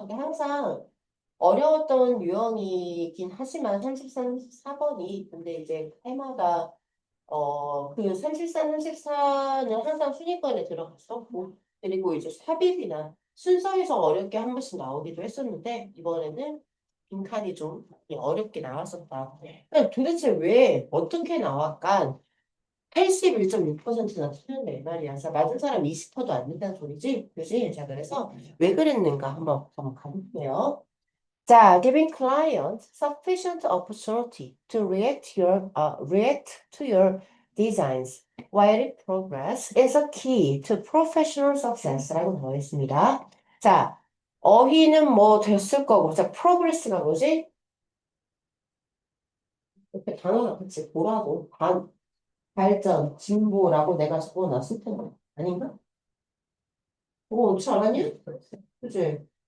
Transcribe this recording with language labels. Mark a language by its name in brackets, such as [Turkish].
[Korean] 근데 항상 어려웠던 유형이긴 하지만 33, 34번이, 근데 이제 해마다, 그 33, 34는 항상 순위권에 들어갔었고, 그리고 이제 삽입이나 순서에서 어렵게 한 번씩 나오기도 했었는데, 이번에는 빈칸이 좀 어렵게 나왔었다. 그럼 도대체 왜, 어떻게 나왔까? 81.6%나 틀렸네, 이 말이야. 자, 맞은 사람 20%도 안 된다는 소리지? 그지? 자, 그래서 왜 그랬는가 한번 가볼게요. [English] 자, giving client sufficient opportunity to react to your designs while in progress is a key to professional success [Korean] 라고 되어 있습니다. 자, 어휘는 뭐 됐을 거고, 자, progress가 뭐지? 옆에 단어가 그치? 뭐라고? 발전, 진보라고 내가 적어놨을 텐데. 아닌가? 그거 옳지 않았니? 그치?